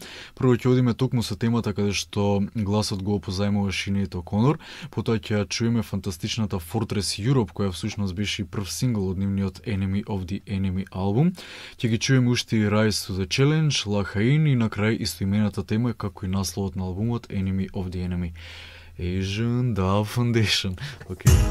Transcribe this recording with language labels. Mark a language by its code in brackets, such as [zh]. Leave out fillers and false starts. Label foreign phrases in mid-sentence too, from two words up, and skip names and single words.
[mk] Прво ќе одиме токму со темата каде што гласот го позајмува Sinead O'Connor, потоа ќе ја чуеме фантастичната Fortress Europe, која всушност беше прв сингл од нивниот Enemy of the Enemy албум. Ќе ги чуеме уште и Rise to the Challenge, La Haine и на крај истоимената тема како и насловот на албумот Enemy of the Enemy. Asian Dub Foundation. Океј.